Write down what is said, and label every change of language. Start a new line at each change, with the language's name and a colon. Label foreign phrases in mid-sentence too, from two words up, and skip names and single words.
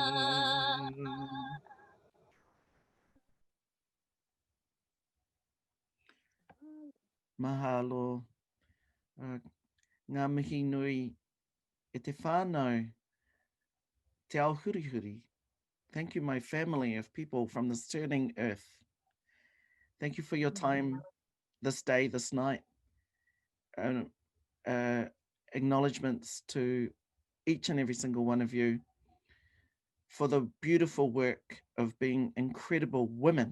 Māori: Mahalo. Ngā mihi nui e te whānau, te ao hurihuri.
English: Thank you, my family of people from this turning earth. Thank you for your time this day, this night. Acknowledgements to each and every single one of you for the beautiful work of being incredible women.